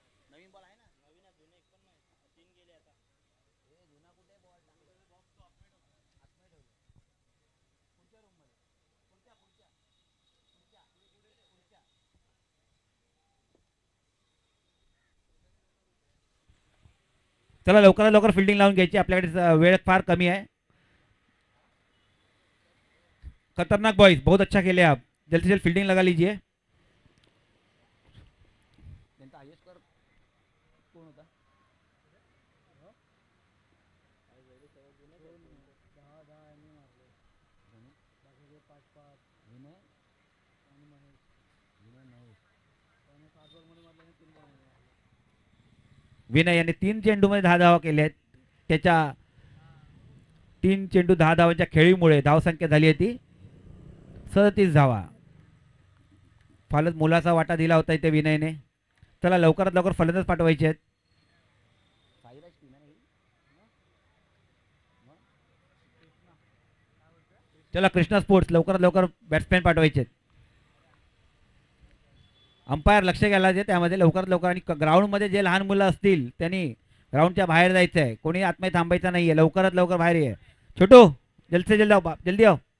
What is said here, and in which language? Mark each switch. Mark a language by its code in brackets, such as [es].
[mr] नवीन ball आहे ना, नवीन आहे, जुने एक पण नाही, 3 गेले आता. हे जुना कुठे बॉल टाकले, बॉक्स तो आतमध्ये ठेवले, पुढच्या रूम मध्ये, पुढच्या पुढच्या पुढच्या पुढच्या. चला लवकरात लवकर फिल्डिंग लावून घ्यायची, आपल्याकडे वेळ फार कमी आहे. [hi] खतरनाक बॉयज, बहुत अच्छा खेले आप, जल्द से जल्द फील्डिंग लगा लीजिए. [mr] त्यांचा हायेस्ट स्कोर कोण होता? विनय याने 3 चेंडूमध्ये 10 धावा केल्या आहेत. त्याच्या 3 चेंडू 10 धावांच्या खेळीमुळे धावसंख्या झाली आहे ती 37 धावा. फारच मोलाचा वाटा दिला होता इथे विनयने. चला लवकरात लवकर फलंदाज पाठवायचे आहेत. साईराज टीम आहे चला कृष्णा स्पोर्ट्स लवकरात लवकर बॅट्समॅन पाठवायचे आहेत. अंपायर लक्ष घ्यायला जे त्यामध्ये लवकरात लवकर, आणि ग्राउंडमध्ये जे लहान मुलं असतील त्यांनी ग्राउंडच्या बाहेर जायचं आहे, कोणी आतमध्ये थांबायचं नाहीये, लवकरात लवकर बाहेर ये. [hi] छोटू जल्द से जल्द आओ, जल्दी आओ.